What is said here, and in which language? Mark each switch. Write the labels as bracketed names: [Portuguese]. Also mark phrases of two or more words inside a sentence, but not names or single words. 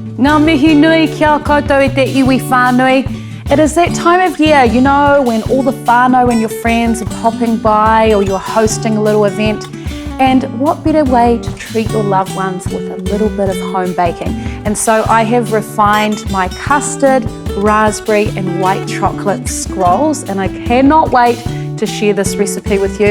[Māori] Ngā mihi nui kia koutou e te iwi whānui. [English] It is that time of year, you know, when all the whānau and your friends are popping by or you're hosting a little event. And what better way to treat your loved ones with a little bit of home baking? And so I have refined my custard, raspberry and white chocolate scrolls, and I cannot wait to share this recipe with you.